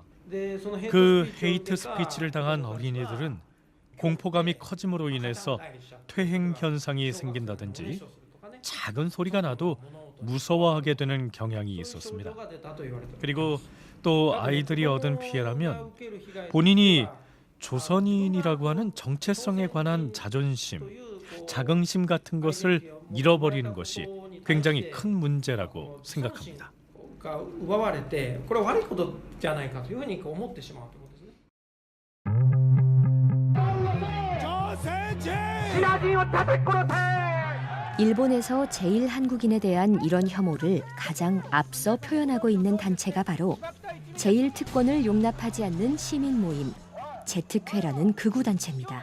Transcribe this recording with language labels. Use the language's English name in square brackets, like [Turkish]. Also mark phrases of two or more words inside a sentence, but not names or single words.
[Korean] 그 헤이트 스피치를 당한 어린이들은 공포감이 커짐으로 인해서 퇴행 현상이 생긴다든지 작은 소리가 나도 무서워하게 되는 경향이 있었습니다. 그리고 또 아이들이 얻은 피해라면 본인이 조선인이라고 하는 정체성에 관한 자존심, 자긍심 같은 것을 잃어버리는 것이 굉장히 큰 문제라고 생각합니다. [Japanese] 奪われてこれは悪いことじゃないかというふうに思ってしまうということですね。 [Korean] 일본에서 제1한국인에 대한 이런 혐오를 가장 앞서 표현하고 있는 단체가 바로 제1특권을 용납하지 않는 시민 모임 제특회라는 극우 단체입니다.